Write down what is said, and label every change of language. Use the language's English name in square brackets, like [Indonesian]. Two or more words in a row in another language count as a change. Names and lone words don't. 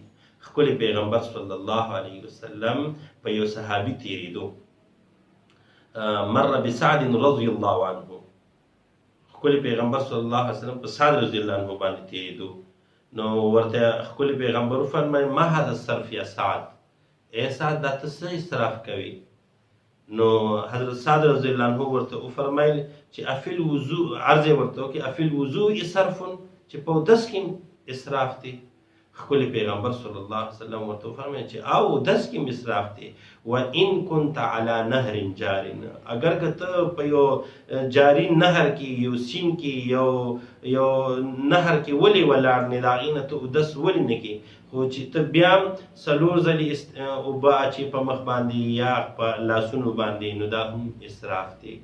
[Pashto] ښکلي پیغمبر [Arabic] صلی الله علیه وسلم [Pashto] په یو صحابي تېرېدو، مر بسعد [Arabic] رضی الله عنه. [Pashto] ښکلي پیغمبر [Arabic] صلی الله علیه وسلم [Pashto] په سعد [Arabic] رضی الله عنه [Pashto] باندې تېرېدو، نو ورته ښکلي پیغمبر وفرمیل [Arabic] ما هذا الصرف یا سعد، [Pashto] ای سعد دا ته څه اسراف کوي؟ نو حضرت سعد [Arabic] رضی الله عنه [Pashto] ورته وفرمیل چې [Arabic] افی الوضوء، [Pashto] عرض یې ورته وکړي [Arabic] افی الوضوء صرف، [Pashto] چې په اودس کې اسراف دی. ښکلی پیغمبر [Arabic] صلی الله علیه وسلم [Pashto] ورته وفرمیل چې او اودس کې اسراف دی. [Arabic] وان كنت على نهر جار، [Pashto] اگر که ته په یو جاری نهر کې، یو سیند کې، یو نهر کې ولې ولاړ نه، د هغې نه ته اودس ولې نه کې، خو چې ته بیا هم څلور ځلې اوبه اچې په مخ باندې یا په لاسونو باندې، نو دا هم اسراف دی.